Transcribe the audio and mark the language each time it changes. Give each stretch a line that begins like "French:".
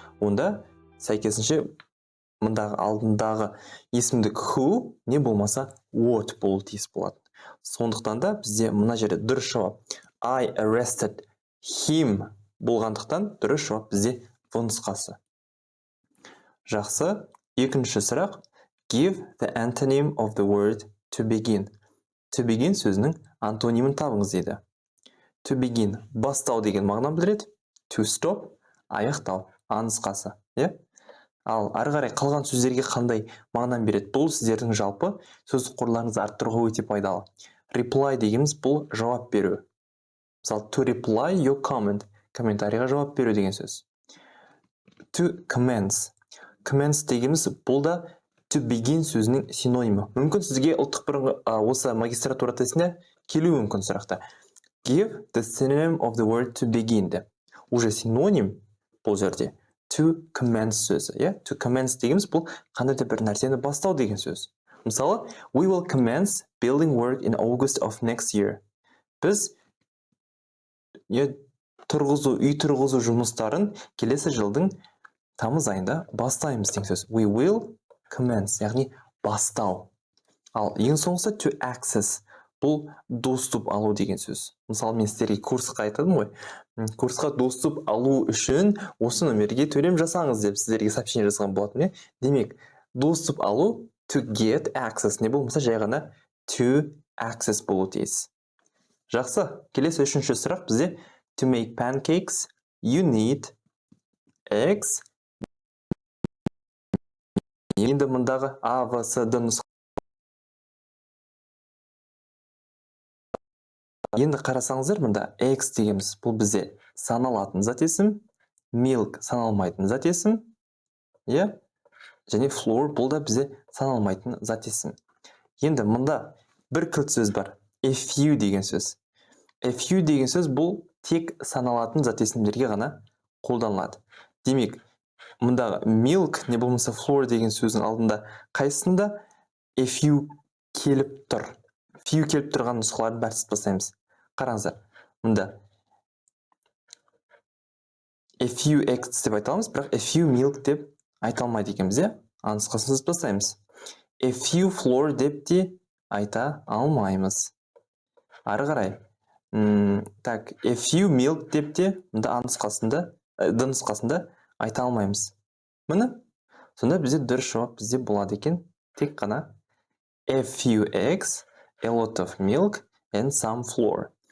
Kazakh: Онда сәйкесінше мұндағы алдындағы есімдік who, не болмаса what болу тиіс болады. Сондықтан да бізде мына жерде дұрыс жауап
English: I arrested him
Kazakh: болғандықтан дұрыс жауап бізде в нұсқасы. Жақсы. Екінші сұрақ.
English: Give the antonym of the word to begin.
Kazakh: To begin сөзінің антонимін табыңыз дейді. To begin бастау деген мағынаны білдіреді. To stop аяқтау нұсқасы. Ал ары қарай қалған сөздерге қандай мағынаны береді? Бұл сіздердің жалпы сөз қорларыңызды арттыруға өте пайдалы. Reply дегеніміз бұл жауап беру. Мысалы,
English: to reply your comment,
Kazakh: комментарийға жауап беру деген сөз.
English: To commence.
Kazakh: Commence дегеніміз бұл да to begin сөзінің синонимі. Мүмкін сізге ұлттық бірыңғай осы магистратура тестіне келуі мүмкін сұрақта.
English: Give the synonym of the word to begin
Kazakh: де. Уже синоним бұл жерде to commence сөзі. To commence дегеніміз бұл қандай да бір нәрсені бастау деген сөз.
English: Мысалы, we will commence building work in August of next year.
Kazakh: Біз үй тұрғызу жұмыстарын келесі жылдың тамыз айында бастаймыз деген сөз.
English: We will commence,
Kazakh: яғни бастау. Ал ең соңғысы to access. Бұл доступ алу деген сөз. Мысалы, мен сіздерге курсқа айтадым ғой. Курсқа доступ алу үшін осы номерге төлем жасаңыз деп сіздерге сообщение жазған болатын. Демек, доступ алу
English: to get access.
Kazakh: Не болмаса жай ғана to access болу тиіс. Жақсы. Келесі үшінші сұрақ бізде
English: to make pancakes, you need eggs.
Kazakh: Енді мұндағы A, V, C, D нұсқа. Енді қарасаңыздар, мұнда eggs дегеніміз бұл бізде саналатын зат есім, milk саналмайтын зат есім, және flour бұл да бізде саналмайтын зат есім. Енді мұнда бір кілт сөз бар. A few деген сөз. A few деген сөз бұл тек саналатын зат есімдерге ғана қолданылады. Демек, мұндағы milk не болмаса flour деген сөздің алдында қайсында a few келіп тұр. Few келіп тұрған нұсқаларын бәрсіз бастаймыз. Қараңыздар, мұнда
English: a few eggs
Kazakh: деп айталамыз, бірақ
English: a few milk
Kazakh: деп айталмайды екенбіз, нұсқасын сіз бастаймыз. A few flour деп те айта алмаймыз. Ары қарай. Так,
English: a few milk
Kazakh: деп те мұнда D нұсқасында айта алмаймыз. Міне, сонда бізде дұрыс жауап бізде болады екен. Тек қана
English: a few eggs, a lot of milk and some flour.